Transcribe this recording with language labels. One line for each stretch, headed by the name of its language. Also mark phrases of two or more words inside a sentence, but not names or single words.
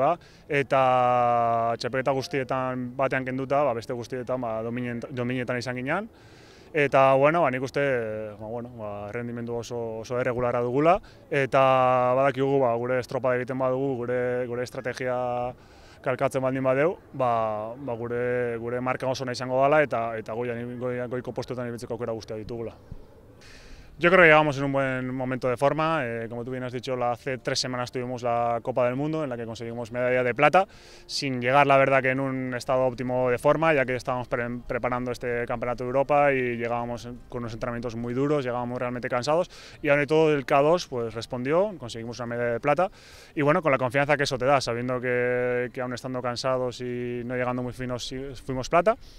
Basque: da, eta txapelketa guztietan batean kenduta, beste guztietan dominetan izan ginean, eta nik uste rendimendu oso erregularra dugula, eta badakigu gure estropada egiten badugu, gure estrategia kalkatzen baldin badeu, gure marka oso nahi izango dela, eta goiko postuetan ibiltzeko aukera guztia ditugula.
Spanish: Yo creo que llegamos en un buen momento de forma, como tú bien has dicho, hace 3 semanas tuvimos la Copa del Mundo en la que conseguimos medalla de plata, sin llegar la verdad que en un estado óptimo de forma, ya que estábamos preparando este Campeonato de Europa y llegábamos con unos entrenamientos muy duros, llegábamos realmente cansados, y aún y todo el K2 pues respondió, conseguimos una medalla de plata, y bueno, con la confianza que eso te da, sabiendo que aún estando cansados y no llegando muy finos fuimos plata.